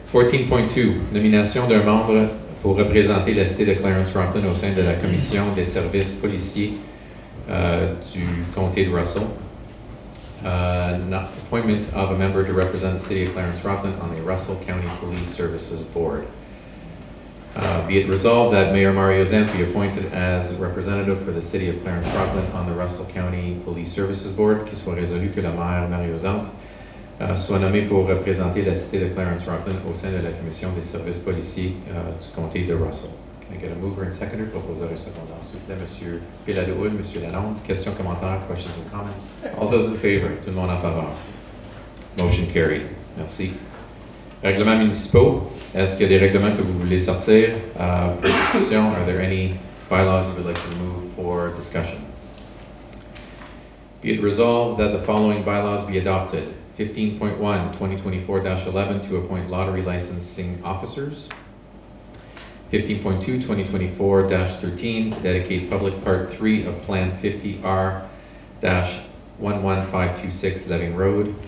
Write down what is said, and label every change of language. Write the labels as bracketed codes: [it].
[fr] 14.2, nomination d'un membre pour représenter la cité de Clarence-Rockland au sein de la commission des services policiers du comté de Russell. [en] Appointment of a member to represent the city of Clarence-Rockland on the Russell County Police Services Board. Be it resolved that Mayor Mario Zent be appointed as representative for the city of Clarence-Rockland on the Russell County Police Services Board, [fr] qu'il soit résolu que le maire Mario Zent soit nommé pour représenter la cité de Clarence-Rockland au sein de la commission des services policiers du comté de Russell. [en] Can I get a mover and seconder? [fr] Proposeur et secondaire, s'il vous plaît. Monsieur Pellado-Houle, Monsieur Lalonde. Questions, commentaires, [en] questions and comments? All those in favor? [fr] Tout le monde en faveur? [en] Motion carried. [fr] Merci. Règlements municipaux. Est-ce qu'il y a des règlements que vous voulez sortir pour discussion? [en] Are there any bylaws you would like to move for discussion? Be it resolved that the following bylaws be adopted. 15.1, 2024-11 to appoint lottery licensing officers. 15.2, 2024-13, to dedicate public part 3 of Plan 50R-11526 Leving Road.